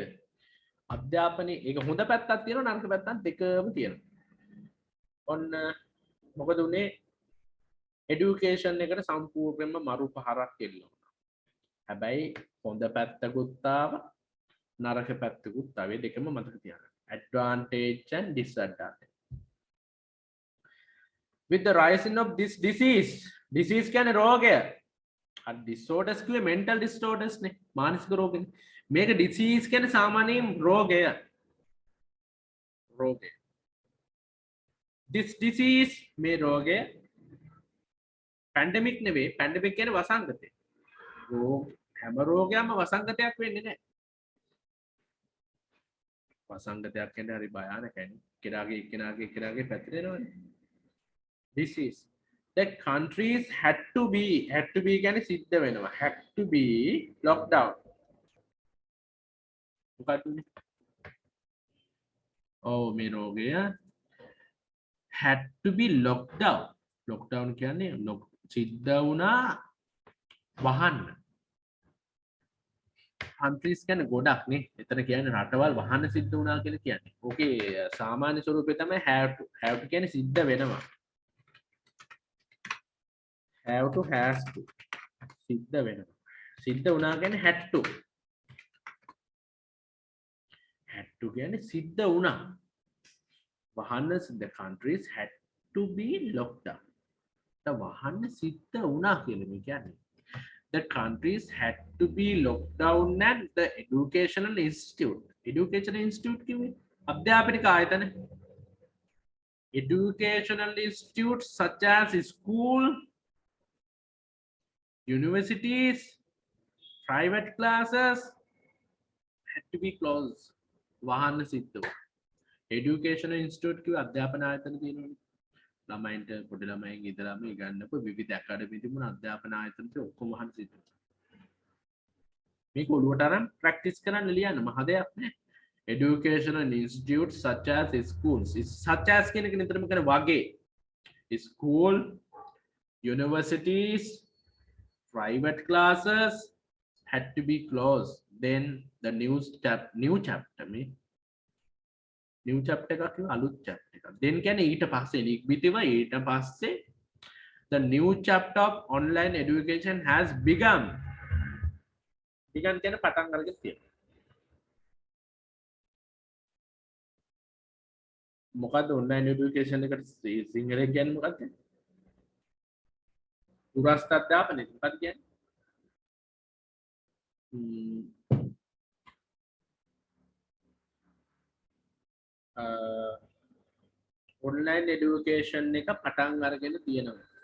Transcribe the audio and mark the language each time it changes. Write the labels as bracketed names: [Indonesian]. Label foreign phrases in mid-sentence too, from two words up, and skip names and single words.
[Sinhala] අධ්‍යාපනයේ ඒක හොඳ පැත්තක් තියෙනවා, නරක පැත්තක් දෙකම තියෙනවා. ඔන්න මොකද උනේ? එඩියුකේෂන් එකට සම්පූර්ණයෙන්ම මරු පහරක් එල්ල වුණා. හැබැයි හොඳ පැත්තකුත් ආවා, නරක පැත්තකුත් ආවේ. දෙකම මතක තියාගන්න. [English] Advantage and disadvantage. With the rising of this disease කියන්නේ රෝගය. [Sinhala] අර disorders කිව්වේ [English] mental disorders [Sinhala] නේ, මානසික රෝගනේ. මේක disease කියන්නේ සාමාන්‍යයෙන් රෝගය. [English] This disease [Sinhala] මේ රෝගය පැන්ඩමික් නෙවෙයි. පැන්ඩමික් කියන්නේ වසංගතය. හැම රෝගයක්ම වසංගතයක් වෙන්නේ නැහැ. වසංගතයක් කියන්නේ හරි භයානකයි. කෙනාගේ පැතිරෙනවනේ. [English] Disease that countries had to be [Sinhala] කියන්නේ සිද්ධ වෙනවා. [English] had to be locked down. [Sinhala] මොකක්ද මේ? මේ රෝගය [English] had to be locked down. [Sinhala] lockdown කියන්නේ සිද්ධ වුණා වහන්න. countries කියන්නේ ගොඩක් නේ. එතන කියන්නේ රටවල් වහන්න සිද්ධ වුණා කියලා කියන්නේ. ඕකේ සාමාන්‍ය ස්වරූපය තමයි [English] have to [Sinhala] කියන්නේ සිද්ධ වෙනවා. [English] have to has to [Sinhala] සිද්ධ වෙනවා. සිද්ධ වුණා කියන්නේ [English] had to [Sinhala] කියන්නේ සිද්ධ වුණා. [English] වහන්න the countries had to be locked down. [Sinhala] වහන්න සිද්ධ වුණා කියලා මේ කියන්නේ. [English] The countries had to be locked down at the educational institute. Educational institute [Sinhala] කිව්වේ අධ්‍යාපනික ආයතන. [English] Educational institutes such as school, universities, private classes had to be closed. [Sinhala] වහන්න සිද්ධ වුණා. [English] Educational institute [Sinhala] කිව්වේ අධ්‍යාපන ආයතන තියෙනවනේ. ළමයින්ට පොඩි ළමයින් ඉඳලාම ඉගන්නපු විවිධ ඇකාඩමි තිබුණ අධ්‍යාපන ආයතන ඔක්කොම වහන්න සිද්ධ වුණා. මේක ඔළුවට අරන් ප්‍රැක්ටිස් කරන්න ලියන්න මහ දෙයක් නෑ. [English] Educational institutes such as schools. such as [Sinhala] කියන එක නිතරම කියන වගේ. [English] School, universities, private classes had to be closed. Then the new chapter [Sinhala] එකක් කිව්ව අලුත් chapter එකක්. [English] then [Sinhala] කියන්නේ ඊට පස්සේ ලිඛිතව ඊට පස්සේ [English] the new chapter of online education has begun. [Sinhala] begun කියන්නේ පටන් අරගෙන තියෙනවා. මොකද්ද [English] online education [Sinhala] එකට සිංහලෙන් කියන්නේ මොකද්ද? දුරස්ථ අධ්‍යාපනය. මොකද්ද කියන්නේ? [English] online education [Sinhala] එක පටන් අරගෙන තියෙනවා.